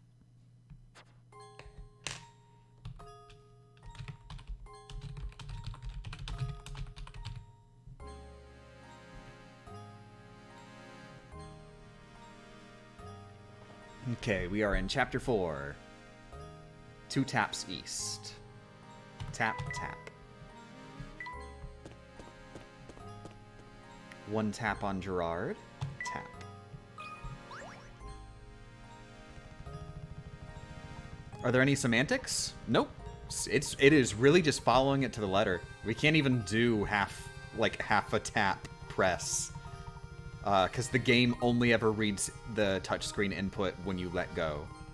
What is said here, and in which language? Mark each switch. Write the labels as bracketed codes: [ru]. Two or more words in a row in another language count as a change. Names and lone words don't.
[en] Okay, we are in Chapter 4. 2 taps east. Tap, tap. 1 tap on Gerard. Tap. Are there any semantics? Nope. It is really just following it to the letter. We can't even do half a tap press. Because the game only ever reads the touchscreen input when you let go.